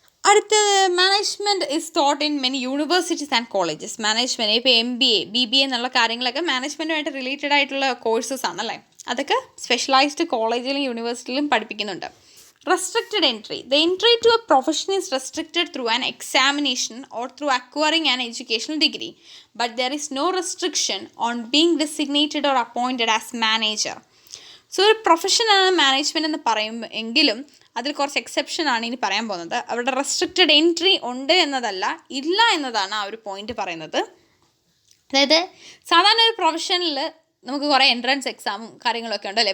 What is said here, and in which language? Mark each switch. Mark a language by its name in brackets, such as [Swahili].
[English] അടുത്തത് management is taught in many universities and colleges. [Malayalam] Management ഇപ്പോൾ MBA, BBA എന്നുള്ള കാര്യങ്ങളൊക്കെ മാനേജ്മെൻറ്റുമായിട്ട് റിലേറ്റഡ് ആയിട്ടുള്ള കോഴ്സസ് ആണല്ലേ. അതൊക്കെ സ്പെഷ്യലൈസ്ഡ് കോളേജിലും യൂണിവേഴ്സിറ്റിയിലും പഠിപ്പിക്കുന്നുണ്ട്. [English] Restricted entry. The entry to a profession is restricted through an examination or through acquiring an educational degree, but there is no restriction on being designated or appointed as manager. [Malayalam] So ഒരു പ്രൊഫഷനാണ് management എന്ന് പറയുമ്പോൾ എങ്കിലും അതിൽ കുറച്ച് exception ആണ് ഇനി പറയാൻ പോകുന്നത്. അവിടെ റെസ്ട്രിക്റ്റഡ് എൻട്രി ഉണ്ട് എന്നതല്ല, ഇല്ല എന്നതാണ് ആ ഒരു പോയിന്റ് പറയുന്നത്. അതായത് സാധാരണ ഒരു പ്രൊഫഷനിൽ നമുക്ക് കുറേ എൻട്രൻസ് എക്സാമും കാര്യങ്ങളൊക്കെ ഉണ്ടല്ലേ.